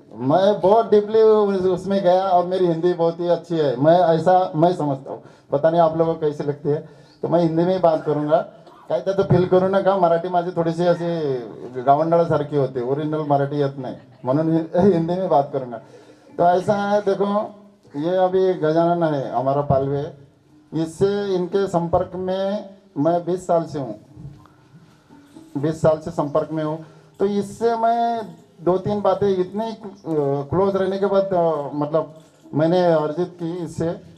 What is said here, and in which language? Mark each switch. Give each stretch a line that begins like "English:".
Hindi: मैं बहुत डीपली उसमें गया और मेरी हिंदी बहुत ही अच्छी है. मैं समझता हूँ पता नहीं आप लोगों को कैसी लगती है तो मैं हिंदी में ही बात करूँगा.
Marathi: काही त्याचं फील करू नका. मराठी माझी थोडीशी अशी गावंडाळासारखी होते ओरिजिनल मराठी येत नाही म्हणून
Hindi: हिंदी में बात करूँगा. तो ऐसा है देखो ये अभी गजानन है हमारा पालवे इससे इनके संपर्क में मैं 20 साल से हूँ 20 साल से संपर्क में हूँ. तो इससे मैं 2-3 बातें इतनी क्लोज रहने के बाद मतलब मैंने अर्जित की इससे.